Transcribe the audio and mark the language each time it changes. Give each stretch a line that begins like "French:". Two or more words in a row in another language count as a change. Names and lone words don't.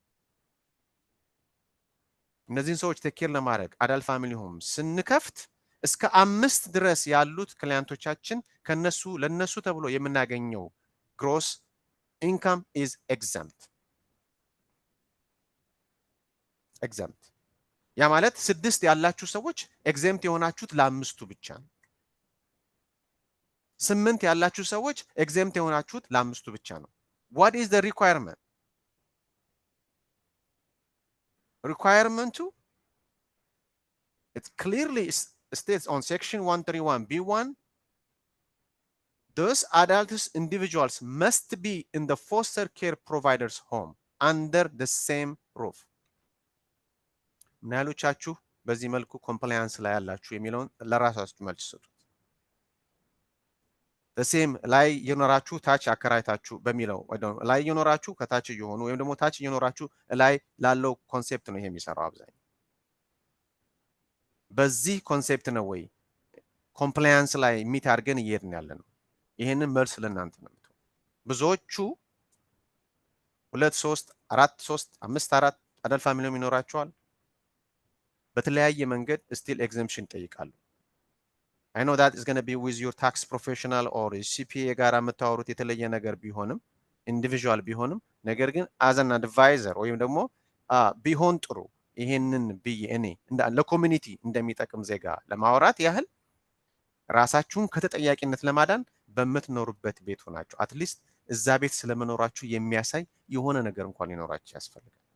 English: adult family home
Amharic: ስንከፍት እስከ 5 ድረስ ያሉት ክላይንቶቻችን ለነሱ ተብሎ የምናገኘው
English: gross income is exempt።
Amharic: ያ ማለት 6 ያላችሁ ሰዎች ኤግዘምፕት የሆናችሁት ለ5ቱ ብቻ ነው። 8 ያላችሁ ሰዎች ኤግዘምፕት የሆናችሁት ለ5ቱ ብቻ ነው።
English: what is the requirement? requirement it clearly states on section 131b1 those adults individuals must be in the foster care provider's home under the same roof.
Amharic: ምናልቻችሁ በዚህ መልኩ ኮምፕላያንስ ላይ ያላችሁ የሚለውን ለራሳችሁ መልስ ሰጡት። በሴም ላይ የኖራችሁ ታች አከራይታችሁ በሚለው ላይ የኖራችሁ ከታች እየሆኑ ወይም ደግሞ ታች የኖራችሁ ላይ ላለው ኮንሴፕት ነው ይሄ የሚሰራው። አብዛኛው በዚህ ኮንሴፕት ነው ወይ ኮምፕላያንስ ላይ ሚት አድርገን እየሄድን ያለ ነው? ይሄንን መልስ ለእናንተ ነው። ብዙዎቹ 2 3 4 3 5 4
English: adult family home
Amharic: ይኖራቸዋል። በተለያየ መንገድ ስቲል ኤግዘምፕሽን ይጠይቃሉ።
English: I know that is going to be with your tax professional or CPA
Amharic: ጋር የምታወሩት የተለየ ነገር ቢሆንም ኢንዲቪጁዋል ቢሆንም ነገር ግን
English: as an advisor
Amharic: ወይም ደግሞ ቢሆን ጥሩ ይሄንን ብዬ እኔ ለኮሚኒቲ እንደሚጠቅም ዜጋ ለማውራት ያህል ራሳችሁን ከተጠያቂነት ለማዳን በምትኖሩበት ቤት ሆናችሁ አትሊስት እዛ ቤት ስለመኖራችሁ የሚያሳይ የሆነ ነገር እንኳን ሊኖራችሁ ያስፈልጋል።